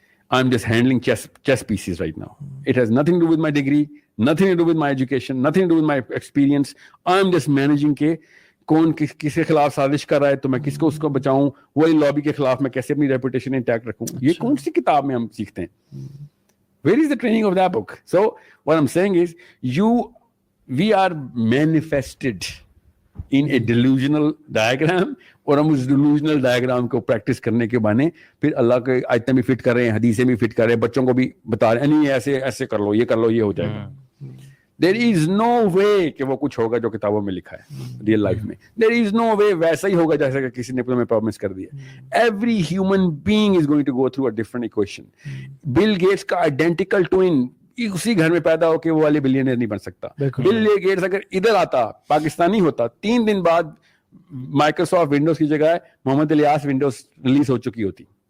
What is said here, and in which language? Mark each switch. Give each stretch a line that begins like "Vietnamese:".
English: I'm just handling chess pieces right now. It has nothing to do with my degree, nothing to do with my education, nothing to do with my experience. I'm just managing
Urdu: کے کون کس کے خلاف سازش کر رہا ہے تو میں کس کو اس کو بچاؤں, وہی لابی کے خلاف میں کیسے اپنی ریپوٹیشن انٹیکٹ رکھوں. یہ کون سی کتاب میں ہم سیکھتے ہیں؟
English: Where is the training of that book? So what I'm saying is we are manifested in a delusional diagram,
Urdu: اور ہم اس
English: delusional diagram
Urdu: کو پریکٹس کرنے کے بہانے پھر اللہ کے آیتیں بھی فٹ کر رہے ہیں, حدیثیں بھی فٹ کر رہے ہیں, بچوں کو بھی بتا رہے ہیں نہیں ایسے کر لو, یہ کر لو, یہ ہو جائے گا.
English: There is no way
Urdu: کہ وہ کچھ ہوگا جو کتابوں میں لکھا ہے ریئل لائف میں.
English: There is no way
Urdu: ویسا ہی ہوگا جیسا کہ کسی نے تمہیں پرومس کر دیا.
English: Every human being is going to go through a different equation.
Urdu: Bill Gates کا identical twin اسی گھر میں پیدا ہو کے وہ والے بلینئر نہیں بن سکتا. بل گیٹس اگر ادھر آتا, پاکستانی ہوتا, 3 دن بعد مائکروسافٹ ونڈوز کی جگہ محمد الیاس ونڈوز ریلیز ہو چکی ہوتی.